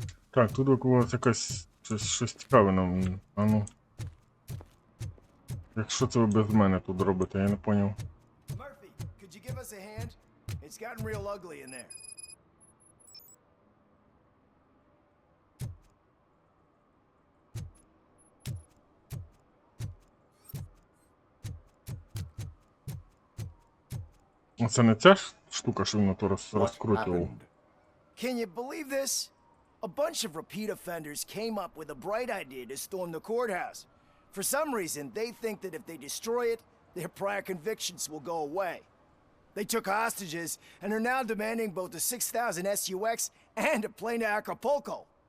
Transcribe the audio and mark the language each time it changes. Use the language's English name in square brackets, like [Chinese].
[Ukrainian] Так, тут викликалась якась щось цікаве нам. А ну. Якщо це ви без мене тут робите, я не поняв. [English] Murphy, could you give us a hand? It's gotten real ugly in there. [Ukrainian] Це не ця штука, що він на то розкрутував. [English] Can you believe this? A bunch of repeat offenders came up with a bright idea to storm the courthouse. For some reason, they think that if they destroy it, their prior convictions will go away. They took hostages and are now demanding both the 6,000 SUX and a plane to Acapulco.